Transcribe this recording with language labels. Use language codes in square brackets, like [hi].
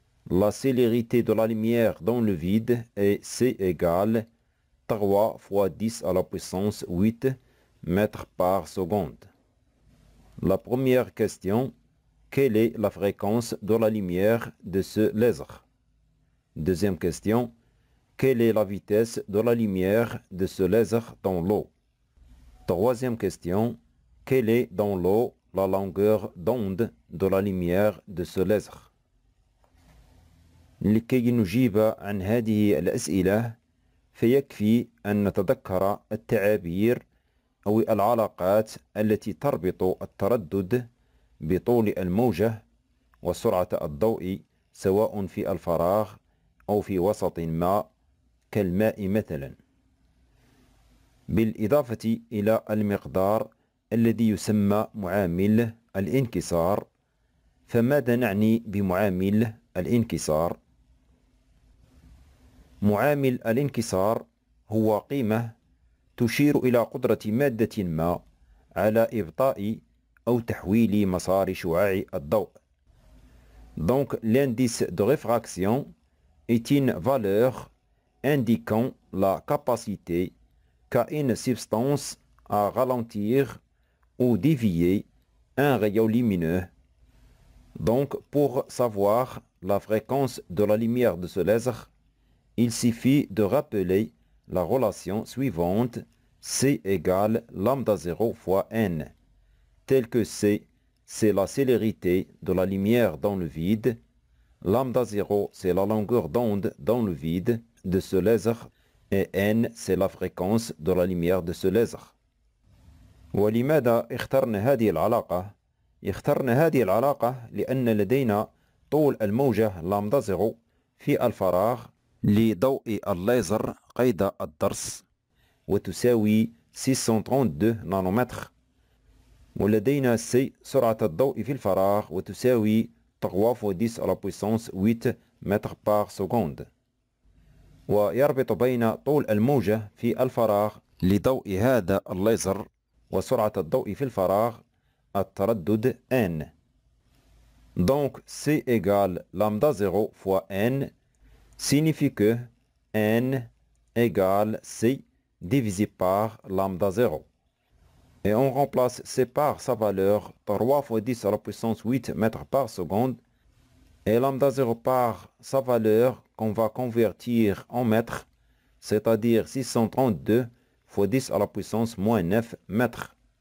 [fr] La célérité de la lumière dans le vide est c égale 3 fois 10 à la puissance 8 mètres par seconde. La première question, quelle est la fréquence de la lumière de ce laser? Deuxième question, quelle est la vitesse de la lumière de ce laser dans l'eau? Troisième question, quelle est dans l'eau la longueur d'onde de la lumière de ce laser؟ [ar] لكي نجيب عن هذه الأسئلة فيكفي أن نتذكر التعابير أو العلاقات التي تربط التردد بطول الموجة وسرعة الضوء سواء في الفراغ أو في وسط ما كالماء مثلا، بالإضافة إلى المقدار الذي يسمى معامل الانكسار. فماذا نعني بمعامل الانكسار؟ معامل الانكسار هو قيمة تشير إلى قدرة مادة ما على إبطاء أو تحويل مسار شعاع الضوء. [fr] Donc l'indice de réfraction est une valeur indiquant la capacité qu'a une substance à ralentir ou dévier un rayon lumineux. Donc pour savoir la fréquence de la lumière de ce laser, il suffit de rappeler la relation suivante C égale lambda 0 fois n, tel que C, c'est la célérité de la lumière dans le vide, lambda 0, c'est la longueur d'onde dans le vide de ce laser, et n, c'est la fréquence de la lumière de ce laser. [ar] ولماذا اخترنا هذه العلاقة؟ اخترنا هذه العلاقة لأن لدينا طول الموجة لامدا 0 في الفراغ لضوء الليزر قيد الضرس وتساوي 632 نانومتر، ولدينا سي سرعة الضوء في الفراغ وتساوي [fr] 3 fois 10 à la puissance 8 [ar] متر [fr] par seconde. [ar] ويربط بين طول الموجة في الفراغ لضوء هذا الليزر وسرعة الضوء في الفراغ التردد n. [fr] Donc C égale lambda 0 fois n signifie que n égale C divisé par lambda 0. Et on remplace C par sa valeur 3 fois 10 à la puissance 8 mètres par seconde et lambda 0 par sa valeur qu'on va convertir en mètres, c'est-à-dire 632 fois 10 à la puissance moins 9 mètres.